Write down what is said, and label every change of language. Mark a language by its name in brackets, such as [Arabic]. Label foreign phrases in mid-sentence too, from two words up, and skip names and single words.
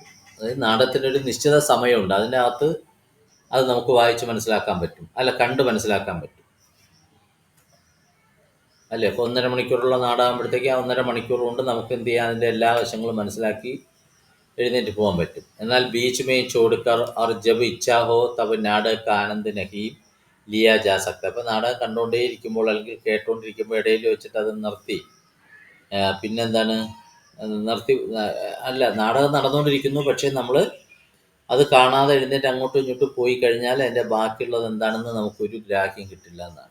[Malayalam] അതായത് നാടകത്തിനൊരു നിശ്ചിത സമയമുണ്ട്, അതിൻ്റെ അകത്ത് അത് നമുക്ക് വായിച്ച് മനസ്സിലാക്കാൻ പറ്റും, കണ്ട് മനസ്സിലാക്കാൻ പറ്റും, അല്ലേ? ഇപ്പോൾ 1.5 മണിക്കൂറുള്ള നാടകമാകുമ്പോഴത്തേക്ക് ആ 1.5 മണിക്കൂർ കൊണ്ട് നമുക്ക് എന്ത് ചെയ്യാം, അതിൻ്റെ എല്ലാ വശങ്ങളും മനസ്സിലാക്കി എഴുന്നേറ്റ് പോകാൻ പറ്റും. [Hindi] എന്നാൽ बीच में छोड़कर और जब इच्छा हो तब नाटक का आनंद नहीं लिया जा सकता. [Malayalam] അപ്പോൾ നാടകം കണ്ടുകൊണ്ടേ ഇരിക്കുമ്പോൾ അല്ലെങ്കിൽ കേട്ടുകൊണ്ടിരിക്കുമ്പോൾ ഇടയിൽ വെച്ചിട്ട് അത് പിന്നെന്താണ് നാടകം നടന്നുകൊണ്ടിരിക്കുന്നു, പക്ഷേ നമ്മൾ അത് കാണാതെ എഴുന്നേറ്റ് അങ്ങോട്ടും ഇങ്ങോട്ടും പോയി കഴിഞ്ഞാൽ അതിൻ്റെ ബാക്കിയുള്ളത് എന്താണെന്ന് നമുക്കൊരു ഗ്രാഹ്യം കിട്ടില്ല എന്നാണ്.